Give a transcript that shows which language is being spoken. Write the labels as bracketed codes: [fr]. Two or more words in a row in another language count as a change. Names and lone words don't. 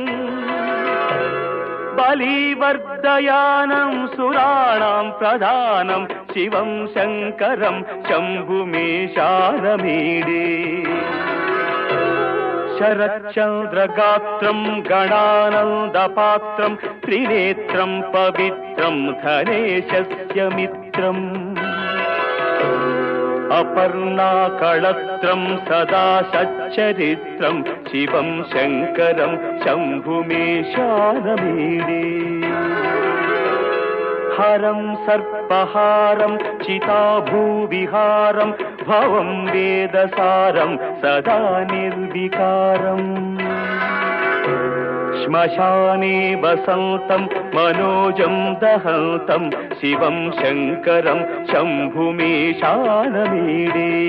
[sa] बलिवर्धयानं सुराणां प्रधानं शिवं शङ्करं शम्भुमीशानमीडे शरच्चन्द्रगात्रं गणानन्दपात्रं त्रिनेत्रं पवित्रं धनेशस्य मित्रम् అపర్ణాకళత్రం సదా సచ్చరిత్రం శివం శంకరం శంభుమేశానమీడే హరం సర్పహారం చితాభూవిహారం భవం వేదసారం సదా నిర్వికారం శ్మశానే వసంతం మనోజం దహంతం శివం శంకరం శంభుమేశానమీడే